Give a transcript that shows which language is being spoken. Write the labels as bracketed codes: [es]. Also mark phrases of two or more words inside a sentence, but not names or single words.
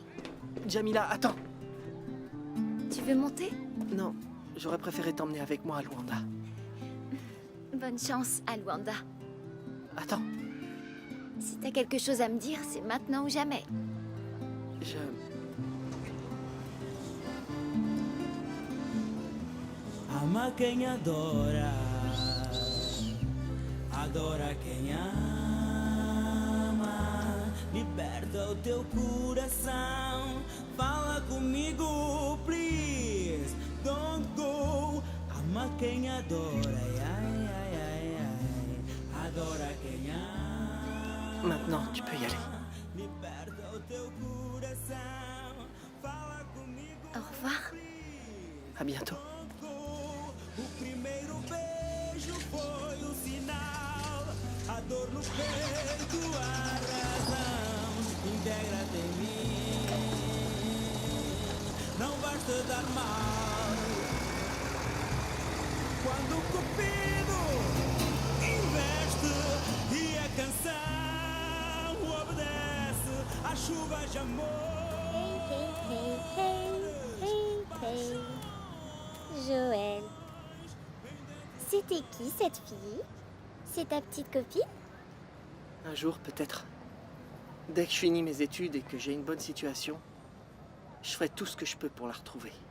[fr] Jamila, attends. Tu veux monter? Non, j'aurais préféré t'emmener avec moi à Luanda. Bonne chance à Luanda. Attends, Si t'as quelque chose à me dire, c'est maintenant ou jamais. je... [pt] Ama quem adora, adora quem ama. Liberta o teu coração. Fala comigo, [en] please. Don't go. [pt] Ama quem adora, ai, ai, ai, ai. Adora quem ama. [fr] Maintenant, tu peux y aller. [pt] Liberta o teu coração. Fala comigo. [fr] Au revoir. À bientôt. [pt] O primeiro beijo foi o sinal, a dor no peito, a razão. Integra-te em mim, não vais te dar mal. Quando o cupido investe e a canção obedece à chuva de amor. [fr] Hey. Joël. C'était qui cette fille? C'est ta petite copine? Un jour, peut-être. Dès que je finis mes études et que j'ai une bonne situation, je ferai tout ce que je peux pour la retrouver.